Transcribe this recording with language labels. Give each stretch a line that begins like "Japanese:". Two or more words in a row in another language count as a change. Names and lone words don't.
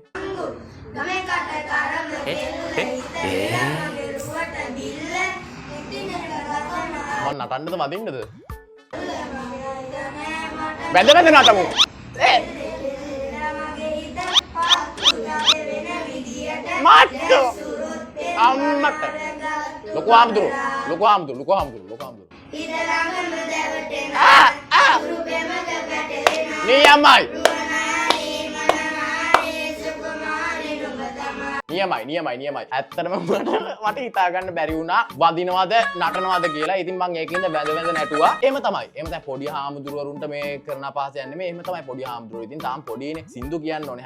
Sinhala: ගමේ කටේ කාරම් මම නටන්නද වදින්නද? වැදගත් නටමු. Matto. අම්මට. ලොකු හාමුදුරු. ලොකු හාමුදුරු. ලොකු හාමුදුරු. ලොකු හාමුදුරු. Niyamai. නියමයි. ඇත්තටම මට හිතා ගන්න බැරි වුණා වදිනවද නටනවද කියලා. ඉතින් මම ඒකින්ද වැඳ නැටුවා. එහෙම තමයි. එහෙම තමයි පොඩි හාමුදුරුවරුන්ට මේ කරන පාස යන්නේ මේ. එහෙම තමයි පොඩි හාමුදුරුවෝ. ඉතින් තාම පොඩිනේ. සින්දු කියන්න ඕනේ.